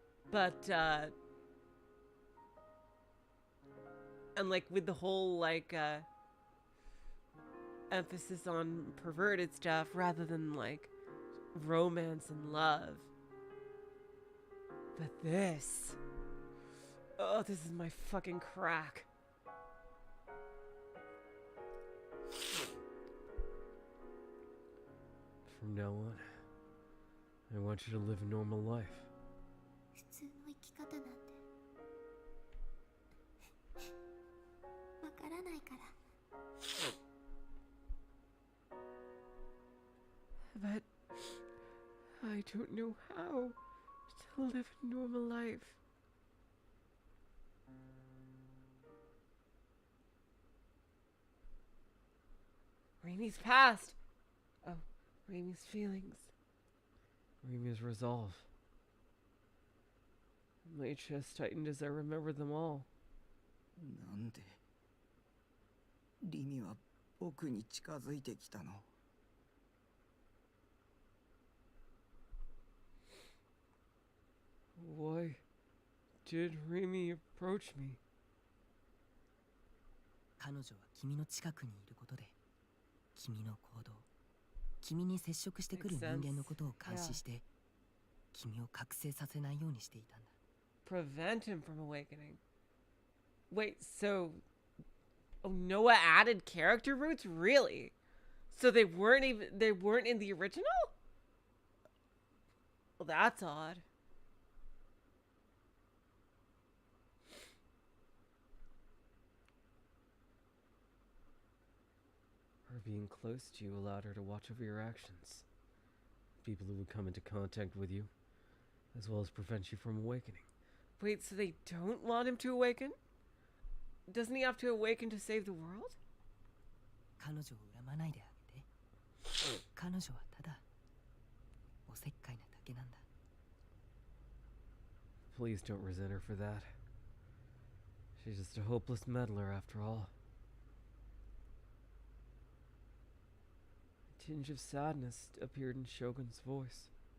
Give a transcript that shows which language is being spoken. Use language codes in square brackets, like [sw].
[en] But, and, like, with the whole, like, emphasis on perverted stuff rather than, like, romance and love. But this... Oh, this is my fucking crack. From now on, I want you to live a normal life. [ja] 普通の生き方なんてわからないから。 [en] But I don't know how to live a normal life. Rimi's past. Oh, Rimi's feelings. Rimi's resolve. My chest tightened as I remembered them all. [ja] なんでリミは僕に近づいてきたの。 [en] Why did Rimi approach me? [ja] 彼女は君の近くにいることで、君の行動、君に接触してくる人間のことを監視して、君を覚醒させないようにしていたんだ。 [en] Prevent him from awakening. Wait, so Noah added character roots? Really? So they weren't in the original? Well, that's odd. Her being close to you allowed her to watch over your actions. People who would come into contact with you, as well as prevent you from awakening. Wait, so they don't want him to awaken? Doesn't he have to awaken to save the world? [ja] 彼女を恨まないであげて。彼女はただおせっかいなだけなんだ。 [en] Please don't resent her for that. She's just a hopeless meddler after all. A tinge of sadness appeared in Shogun's voice.